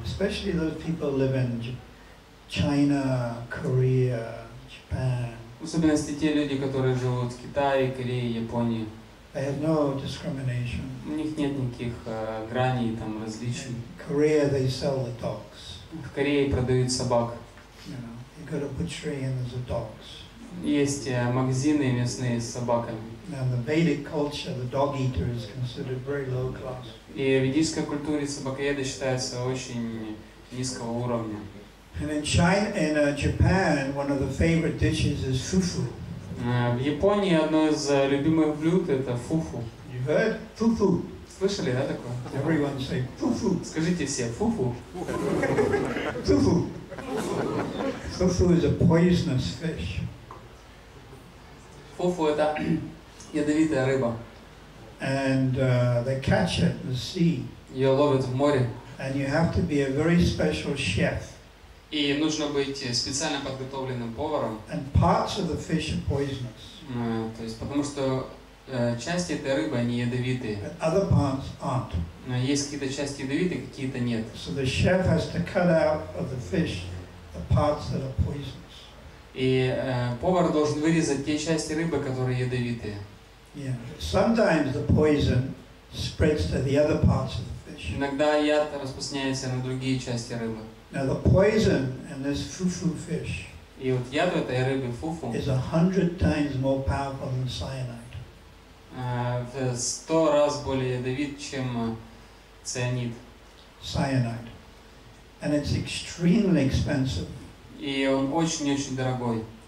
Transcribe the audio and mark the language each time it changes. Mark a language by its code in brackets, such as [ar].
[en] especially those people who live in China, Korea, Japan. [ru] В особенности те люди, которые живут в Китае, Корее, Японии. [en] They have no discrimination. [ru] У них нет никаких граней, там, различий. [en] In Korea they sell the dogs. [ru] В Корее продают собак. [en] You know, you go to butchery and there's the dogs. [ru] Есть магазины мясные с собаками. [en] Now in the Vedic culture, the dog eater is considered very low class. [ru] И в ведической культуре собакоеды считаются очень низкого уровня. [en] And in China, in Japan, one of the favorite dishes is fufu. [ru] В Японии одно из любимых блюд это фуфу. [en] You heard? Fufu. [ru] Слышали, да, такое? [en] Everyone say fufu. [ru] Скажите все, фуфу. Fufu. [en] Fufu is a poisonous fish. [ru] Фуфу это ядовитая рыба. [en] And they catch it in the sea. [ru] Ее ловят в море. [en] And you have to be a very special chef. [ru] И нужно быть специально подготовленным поваром. [en] And parts of the fish are poisonous. [ru] То есть, потому что части этой рыбы, они ядовитые. [en] But other parts aren't. [ru] Есть какие-то части ядовитые, какие-то нет. [en] So the chef has to cut out of the fish the parts that are poisonous. [ru] И повар должен вырезать те части рыбы, которые ядовитые. [en] Yeah. Sometimes the poison spreads to the other parts of the fish. [ru] Иногда яд распространяется на другие части рыбы. [en] Now the poison in this fufu fish [ru] И вот яд в этой рыбе фуфу [en] is 100 times more powerful than cyanide. [ru] в 100 раз более ядовит, чем цианид. [en] Cyanide. And it's extremely expensive. [ru] И он очень-очень дорогой.